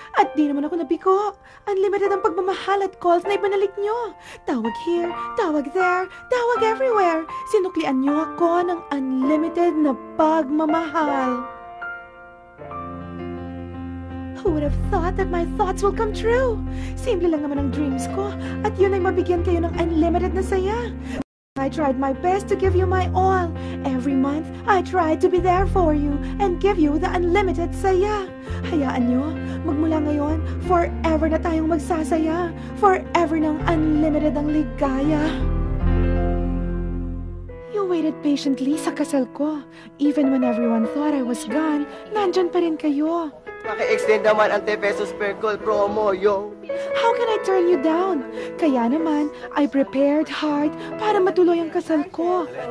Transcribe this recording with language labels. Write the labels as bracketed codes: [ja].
[tl] At di naman ako nabigo. Unlimited ang pagmamahal at calls na ibinalik nyo. Tawag here, tawag there, tawag everywhere. Sinuklian nyo ako ng unlimited na pagmamahal. [en] Who would have thought that my thoughts will come true? [tl] Simple lang naman ang dreams ko at yun ay mabigyan kayo ng unlimited na saya. [en] I tried my best to give you my all. Every month, I tried to be there for you and give you the unlimited saya. [tl] Hayaan nyo, magmula ngayon, forever na tayong magsasaya. Forever ng unlimited ang ligaya. [en] You waited patiently [tl] sa kasal ko. [en] Even when everyone thought I was gone, [tl] nandyan pa rin kayo. Naki-extend naman ang 10 pesos per call promo, yo. [en] How can I turn you down? [tl] Kaya naman, [en] I prepared hard [tl] para matuloy ang kasal ko.